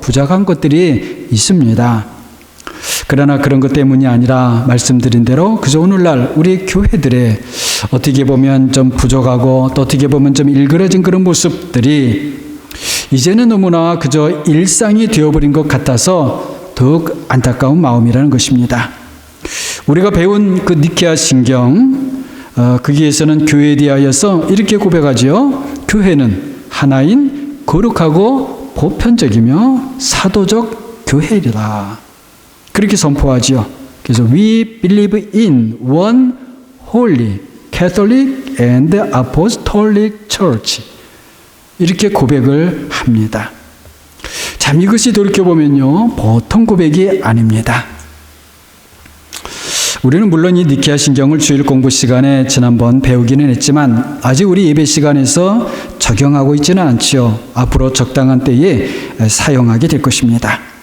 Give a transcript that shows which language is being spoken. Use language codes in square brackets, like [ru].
[ko] 부족한 것들이 있습니다. 그러나 그런 것 때문이 아니라 말씀드린 대로 그저 오늘날 우리 교회들의 어떻게 보면 좀 부족하고 또 어떻게 보면 좀 일그러진 그런 모습들이 이제는 너무나 그저 일상이 되어버린 것 같아서 더욱 안타까운 마음이라는 것입니다. 우리가 배운 그 니케아 신경 거기에서는 교회에 대하여서 이렇게 고백하지요. 교회는 하나인 거룩하고 보편적이며 사도적 교회이라. 그렇게 선포하지요. 그래서 [en] We believe in one holy Catholic and Apostolic Church. [ko] 이렇게 고백을 합니다. 참 이것이 돌이켜보면요. 보통 고백이 아닙니다. 우리는 물론 이 니케아 신경을 주일 공부 시간에 지난번 배우기는 했지만 아직 우리 예배 시간에서 적용하고 있지는 않지요. 앞으로 적당한 때에 사용하게 될 것입니다.